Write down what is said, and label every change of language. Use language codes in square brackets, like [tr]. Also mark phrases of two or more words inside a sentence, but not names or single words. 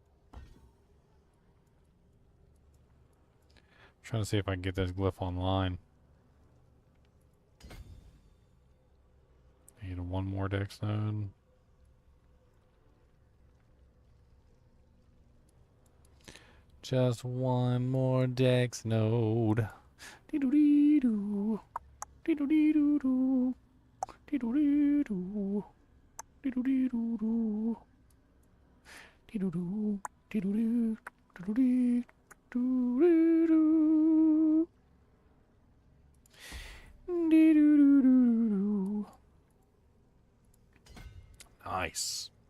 [en] Trying to see if I can get this glyph online. Need one more dex node. Just one more dex node. Dee-doo-dee-doo. Dee-doo-dee-doo-doo. Dee-doo-dee-doo. Dee-doo-dee-doo-doo. Dee-doo-doo. Dee-doo-doo. Dee-doo-dee. Doo-doo-doo. Dee-doo-doo-doo-doo. Nice.